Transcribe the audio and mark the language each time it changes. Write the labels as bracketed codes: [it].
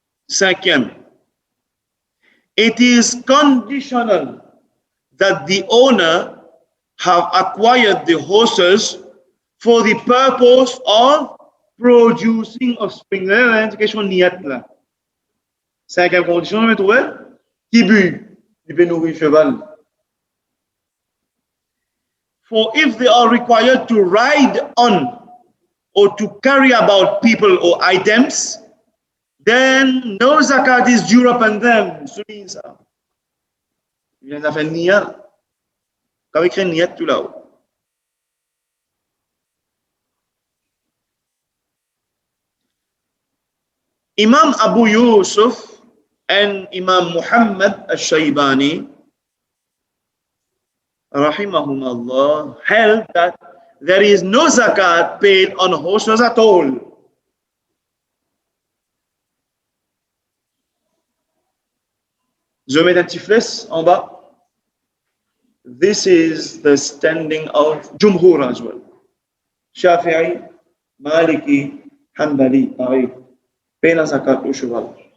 [en] Cinquième, it is conditional that the owner have acquired the horses for the purpose of producing offspring. [fr] Question niyat là. Cinquième condition, on va trouver qui but, il peut nourrir cheval. [en] For if they are required to ride on or to carry about people or items, then no zakat is due upon them. [fr] Souligne ça. Il vient de faire niyat. Quand il écrit niyat tout là-haut. [en] Imam Abu Yusuf and Imam Muhammad al-Shaybani, rahimahumullah, held that there is no zakat paid on horses at all. [fr] Je mets un petit flèche en bas. [en] This is the standing of Jumhur as well. [fr] Shafi'i, Maliki, Hanbali, paye la zakat au cheval.